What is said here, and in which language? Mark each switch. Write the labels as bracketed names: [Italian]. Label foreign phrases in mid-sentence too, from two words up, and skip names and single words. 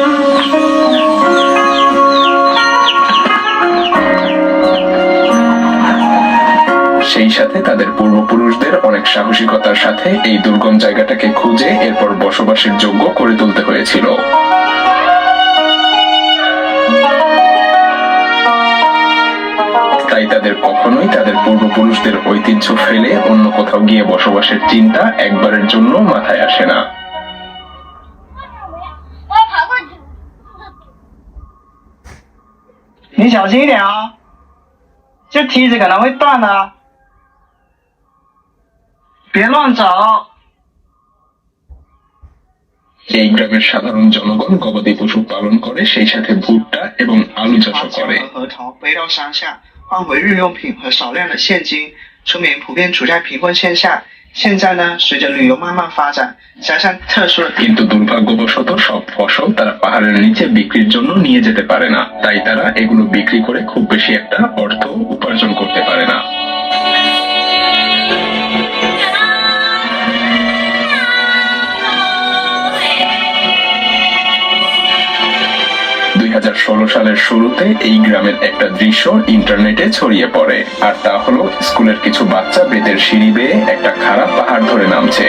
[Bangla] সেই সাথে তাদের পূর্বপুরুষদের অনেক সাহসিকতার সাথে এই দুর্গম জায়গাটাকে খুঁজে এরপর বসবাসের যোগ্য করে তুলতে হয়েছিল। তাই তাদের কখনোই তাদের পূর্বপুরুষদের ঐতিহ্য ফেলে অন্য কোথাও গিয়ে বসবাসের চিন্তা একবারের জন্য মাথায় আসে না। [Chinese] 你小心一点啊，这梯子可能会断的，别乱走。 [Bangla] এই গ্রামের সাধারণ জনগণ গবাদি পশু পালন করে, সেই সাথে ভুট্টা এবং আলু চাষও করে। [Chinese] 把核桃背到山下，换回日用品和少量的现金。村民普遍处在贫困线下。现在呢，随着旅游慢慢发展，加上特殊的， [Bangla] কিন্তু দুর্ভাগ্যবশত সব ফসল তারা পাহাড়ের নিচে বিক্রির জন্য নিয়ে যেতে পারে না, তাই তারা এগুলো বিক্রি করে খুব বেশি একটা অর্থ উপার্জন করতে পারে না। সালের শুরুতে এই গ্রামের একটা দৃশ্য ইন্টারনেটে ছড়িয়ে পড়ে, আর তা হলো স্কুলের কিছু বাচ্চা বেতের সিঁড়ি বেয়ে একটা খারাপ পাহাড় ধরে নামছে।